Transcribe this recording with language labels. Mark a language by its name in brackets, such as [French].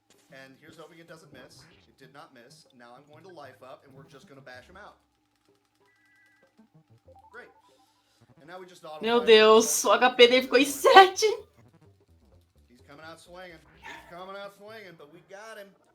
[English] And here's hoping it doesn't miss. It did not miss. Now I'm going to life up and we're just going to bash him out. Great. And now we just [Portuguese] Meu Deus, o HP dele ficou em 7. [English] He's coming out swinging. He's coming out swinging, but we got him.